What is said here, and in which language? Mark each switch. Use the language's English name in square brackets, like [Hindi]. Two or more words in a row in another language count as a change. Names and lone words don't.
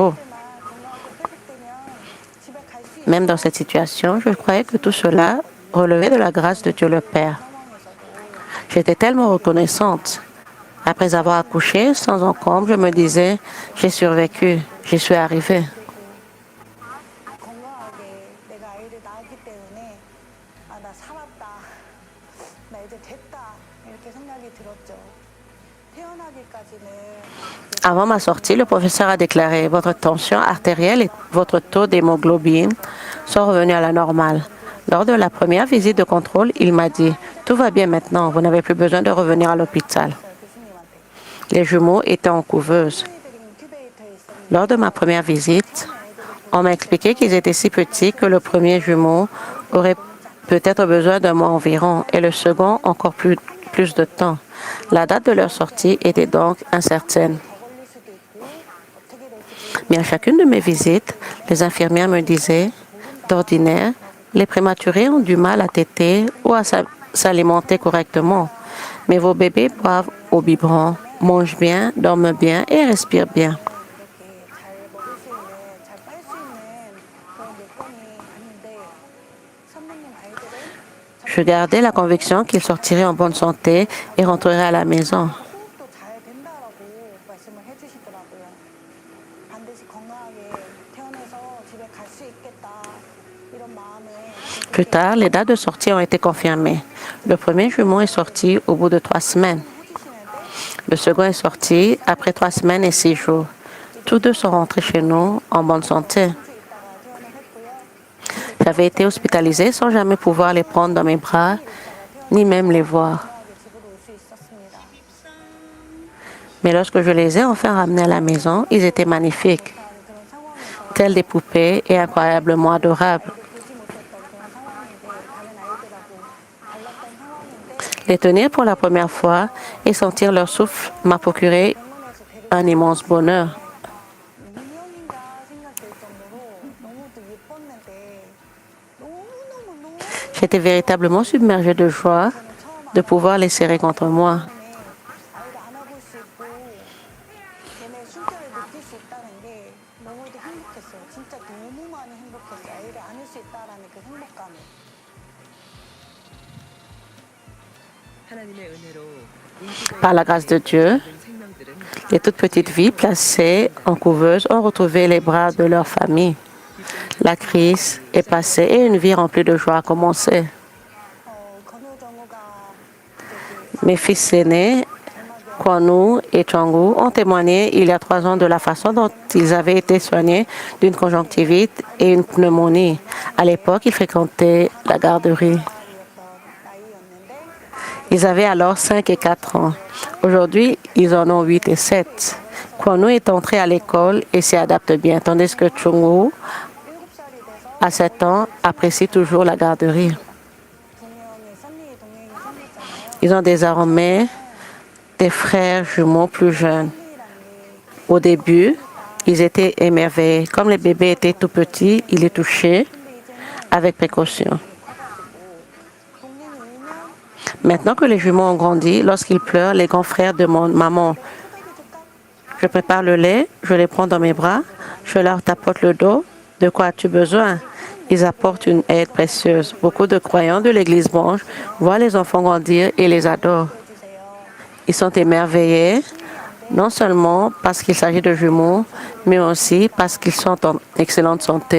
[French] » Même dans cette situation, je croyais que tout cela relevait de la grâce de Dieu le Père. J'étais tellement reconnaissante. Après avoir accouché, sans encombre, je me disais, j'ai survécu, j'y suis arrivée. [Korean] 건강하게 내가 아이를 낳았기 때문에 아, 나 살았다. 나 이제 됐다. 이렇게 생각이 들었죠. 태어나기까지는 [French] Avant ma sortie, le professeur a déclaré, votre tension artérielle et votre taux d'hémoglobine sont revenus à la normale. Lors de la première visite de contrôle, il m'a dit, tout va bien maintenant, vous n'avez plus besoin de revenir à l'hôpital. [Korean] 교수님한테 [French] Les jumeaux étaient en couveuse. [Korean] 초이들이 인큐베이터에 있었는데 [French] Lors de ma première visite, on m'a expliqué qu'ils étaient si petits que le premier jumeau aurait peut-être besoin d'un mois environ et le second encore plus de temps. La date de leur sortie était donc incertaine. [Korean] 더 걸릴 수도 있고 어떻게 될지 [French] Mais à chacune de mes visites, les infirmières me disaient, d'ordinaire, les prématurés ont du mal à téter ou à s'alimenter correctement. Mais vos bébés boivent au biberon, mangent bien, dorment bien et respirent bien. [Korean] 이렇게 잘 먹을 수 있는, 잘 빨 수 있는 그런 요건이 아닌데 선배님 아이들은 [French] Je gardais la conviction qu'ils sortiraient en bonne santé et rentreraient à la maison. [Korean] 호흡도 잘 된다라고 말씀을 해주시더라고요. 반드시 건강하게 태어나서 집에 갈 수 있겠다 이런 마음을 [French] Plus tard, les dates de sortie ont été confirmées. Le premier jumeau est sorti au bout de 3 semaines. [Korean] 해주시는데 [French] Le second est sorti après 3 semaines et 6 jours. Tous deux sont rentrés chez nous en bonne santé. [Korean] 2주 있다가 퇴원을 했고요. [French] J'avais été hospitalisée sans jamais pouvoir les prendre dans mes bras, ni même les voir. [Korean] 건강하게 집으로 올 수 있었습니다. [French] Mais lorsque je les ai enfin ramenés à la maison, ils étaient magnifiques, [Korean] 그런 상황에서 [French] tels des poupées et incroyablement adorables. [Korean] 보지 못했던 그런 상황인데 다른 아이들하고 달랐던 상황인데 [French] Les tenir pour la première fois et sentir leur souffle m'a procuré [Korean] 병원에서 데리고 [French] un immense bonheur. [Korean] 인형인가 생각될 정도로 너무도 예뻤는데 너무너무 [French] J'étais véritablement submergée de joie de pouvoir les serrer contre moi. [Korean] 아이를 안아볼 수 있고 얘네 숨결을 느낄 수 있다는 게 너무도 행복했어요. 진짜 너무 많이 행복했어요. 아이를 안을 수 있다라는 그 행복감이. 하나님의 은혜로 [French] Par la grâce de Dieu, [Korean] 생명들은 [French] les toutes petites vies placées en couveuse ont retrouvé les bras de leur famille. La crise est passée et une vie remplie de joie a commencé. [Korean] 건우정우가 [French] Mes fils aînés, Kwanu et Changu, ont témoigné il y a 3 ans de la façon dont ils avaient été soignés d'une conjonctivite et une pneumonie. À l'époque, ils fréquentaient la garderie. [Korean] 나이였는데 [French] Ils avaient alors 5 et 4 ans. Aujourd'hui, ils en ont 8 et 7. Kwanu est entré à l'école et s'y adapte bien, tandis que Chungu, [Korean] 7살이 돼서 [French] à 7 ans, apprécie toujours la garderie. [Korean] 동영이 썬니 동영이 생겼잖아요. [French] Ils ont désormais des frères jumeaux plus jeunes. Au début, ils étaient émerveillés. Comme les bébés étaient tout petits, ils les touchaient avec précaution. [Korean] 동영이 울면 [French] Maintenant que les jumeaux ont grandi, lorsqu'ils pleurent, les grands frères demandent « Maman, [Korean] 뚝배기 줄까? [French] je prépare le lait, je les prends dans mes bras, je leur tapote le dos. De quoi as-tu besoin ?» Ils apportent une aide précieuse. Beaucoup de croyants de l'Église blanche voient les enfants grandir et les adorent. [Korean] 해주세요. [French] Ils sont émerveillés, non seulement parce qu'il s'agit de jumeaux, mais aussi parce qu'ils sont en excellente santé.